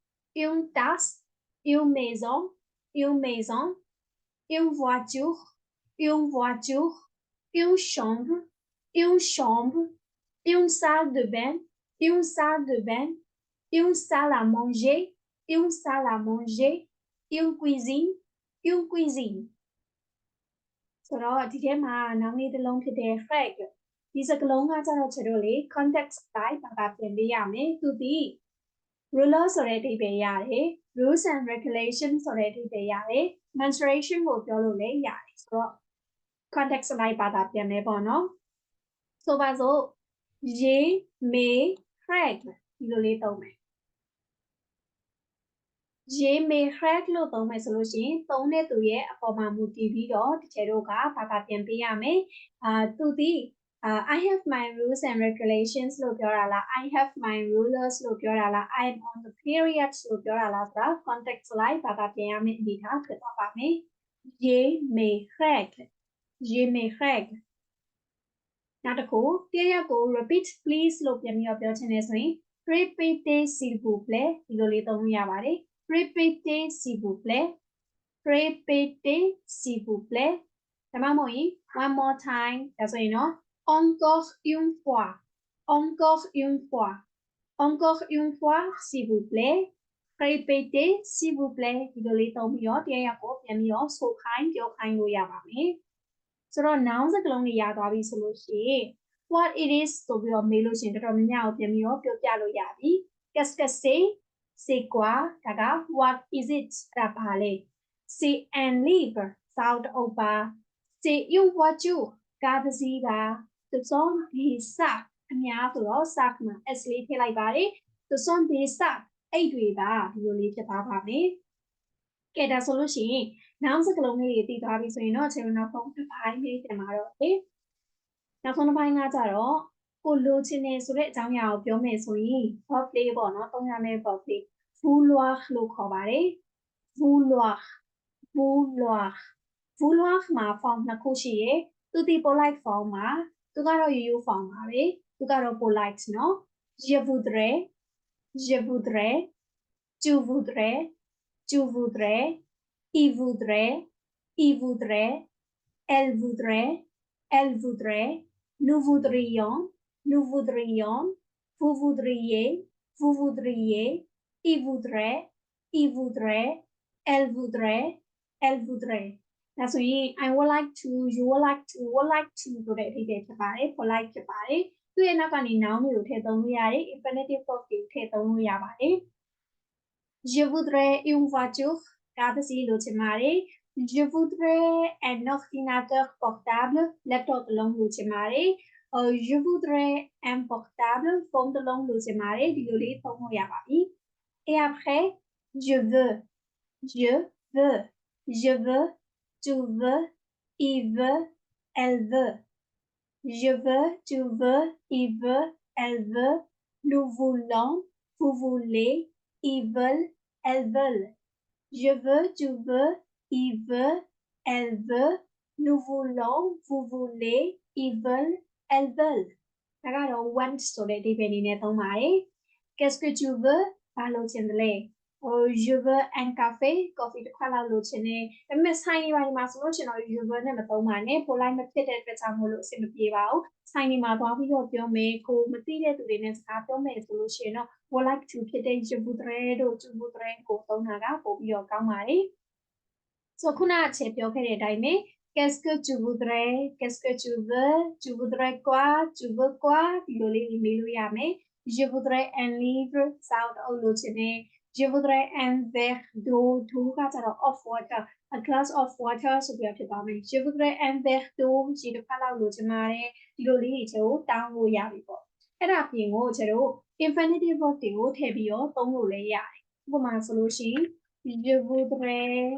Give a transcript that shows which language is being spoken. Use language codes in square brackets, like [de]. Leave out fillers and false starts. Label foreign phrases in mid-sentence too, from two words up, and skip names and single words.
[fr] une maison une voiture une chambre une salle de bain une salle à manger une cuisine ဆို [my] တော့ဒီထဲမှာနောက်လေးတစ်လုံးဖြစ်တဲ့ frag ဒီစကားလုံးကကျတော့ကျွန်တော်လေ context တိုင်းဘာသာပြန်ပေးရမယ်သူဒီ ruler ဆိုတဲ့အဓိပ္ပာယ်ရတယ် [en] rules and regulations [my] ဆိုတဲ့အဓိပ္ပာယ်ရတယ် menstruation ကိုပြောလို့လည်းရတယ်ဆိုတော့ context လိုက်ပါတာပြန်မယ်ပေါ့နော်ဆိုပါစို့ [fr] je me règle [my] ဒီလိုလေးသုံးမယ် [fr] je me règle [my] လို့သုံးမယ်ဆိုလို့ရှိရင်သုံးတဲ့သူရဲ့အပေါ်မှာမူတည်ပြီးတော့တကယ်တော့ကဘာသာပြန် ပေးရမယ်သူဒီ [en] I have my rules and regulations [my] လို့ပြောတာလား [en] I have my rulers [my] လို့ပြောတာလား [en] I am on the periods [my] လို့ပြောတာလားဆိုတာ context လိုက်ဘာသာပြန်ရမယ့်အနေထားဖြစ်သွားပါမယ် [fr] je me règle je me règle [my] နောက်တစ်ခုတရားရကို [en] repeat please [my] လို့ပြန်ပြီးတော့ပြောချင်တယ်ဆိုရင် [fr] répétez s'il vous plaît [my] ဒီလိုလေးသုံးလို့ရပါတယ် [fr] répétez s'il vous plaît répétez s'il vous plaît [my] ဒါမှမဟုတ်ရင် [en] one more time [my] ဒါဆိုရင်တော့ [fr] encore une fois encore une fois encore une fois s'il vous plaît répétez s'il vous plaît [my] ဒီလိုလေးသုံးပြီးတော့တရားရကိုပြန်ပြီးတော့ဆိုခိုင်းပြောခိုင်း လို့ရပါမယ်ဆိုတော့ noun စကားလုံးတွေရသွားပြီဆိုလို့ရှိရင် [en] what it is [my] ဆိုပြီးတော့မေးလို့ရှိရင်တော်တော်များများကိုပြန်ပြီးတော့ပြောပြလို့ရပြီ [fr] qu'est-ce que c'est quoi [my] ဒါက [en] what is it [my] အဲ့ဒါပါလေ [fr] c'est un livre [my] စာအုပ်တစ်အုပ်ပါ [fr] c'est une voiture [my] ကားတစ်စီးပါ [fr] ce sont des sacs [my] အများဆိုတော့ sac မှာ s လေးထည့်လိုက်ပါတယ် [fr] ce sont des sacs [my] အိတ်တွေပါဒီလိုလေးဖြစ်သွားပါမယ်ကဲဒါဆိုလို့ရှိရင်နောက်စကလုံးလေးတွေတည်သွားပြီဆိုရင်တော့ခြေနောက်ဆုံးတစ်ပိုင်းလေးတင်ပါတော့လေနောက်ဆုံးတစ်ပိုင်းကကြတော့ကိုလိုချင်နေဆိုတဲ့အကြောင်းအရာကိုပြောမယ်ဆိုရင် verb လေးပေါ့နော်သုံးရမယ့် verb လေး vouloir လို့ခေါ်ပါတယ် vouloir vouloir vouloir မှာ form နှစ်ခုရှိရယ်သူဒီ [en] polite form [my] မှာသူကတော့ရိုးရိုး form ပါပဲသူကတော့ polite [fr] နော် je voudrais je voudrais tu voudrais tu voudrais il voudrait il voudrait elle voudrait elle voudrait nous voudrions nous voudrions vous voudriez vous voudriez il voudrait il voudrait elle voudrait elle voudrait [my] ဒါဆိုရင် [en] I would like to you would like to would like to [my] ဆိုတဲ့အဓိပ္ပာယ်ဖြစ်ပါတယ် polite ဖြစ်ပါတယ်သူ့ရဲ့နောက်ကနေ noun တွေကိုထည့်သုံးလို့ရတယ် infinitive verb တွေကိုထည့်သုံးလို့ရပါတယ် [fr] je voudrais une voiture [my] ကားတစ်စီးလိုချင်ပါတယ် [fr] je voudrais un ordinateur portable laptop တစ် [my] လုံးလိုချင်ပါတယ် [fr] je voudrais un portable [my] ဖုန်းတစ်လုံးလိုချင်ပါတယ်ဒီလိုလေးသုံးလို့ရပါပြီ [fr] et après je veux je veux je veux tu veux il veut elle veut je veux tu veux il veut elle veut nous voulons vous voulez ils veulent elles veulent je veux tu veux il veut elle veut nous voulons vous voulez ils veulent elles veulent [my] ဒါကတော့ [fr] want [my] ဆိုတဲ့အဓိပ္ပာယ်အနေနဲ့သုံးပါတယ် [fr] qu'est-ce que tu veux [my] ဘာလို့ချင်တယ်လဲ [fr] je veux un café coffee [my] တစ်ခွက်လောက်လိုချင်တယ်ဒါပေမဲ့ဆိုင်တွေပိုင်းမှာဆိုလို့ရှိရင်တော့ [fr] je veux [my] နဲ့မသုံးပါနဲ့ polite မဖြစ်တဲ့အတွက်ကြောင့်မို့လို့အဆင်မပြေပါဘူးဆိုင်တွေမှာသွားပြီးတော့ပြောမယ်ကိုမသိတဲ့သူတွေနဲ့စကားပြောမယ်ဆိုလို့ရှိရင်တော့ [en] would like to [my] ဖြစ်တဲ့ [fr] je voudrais [my] တို့ [fr] tu voudrais [my] ကိုသုံးတာကပို့ပြီးတော့ကောင်းပါတယ်ဆိုခုနအချက်ပြောခဲ့တဲ့အတိုင်းပဲ [fr] qu'est-ce que tu voudrais qu'est-ce que tu veux tu voudrais quoi tu veux quoi [my] ဒီလိုလေးမေးလို့ရမယ် [fr] je voudrais un livre [my] စာအုပ်အုပ်လိုချင်တယ် [fr] je voudrais un verre d'eau d'eau [my] ကကြတော့ [en] of water a glass of water [my] ဆိုပြီးဖြစ်သွားမယ် [fr] je voudrais un verre d'eau [my] ရေတစ်ခါလောက်လိုချင်ပါတယ်ဒီလိုလေးတွေကိုတောင်းလို့ရပြီပေါ့အဲ့ဒါပြင်ကိုကျတို့ infinitive verb တွေကိုထည့်ပြီးတော့သုံးလို့လည်းရတယ်ဥပမာဆိုလို့ရှိရင် [fr] je voudrais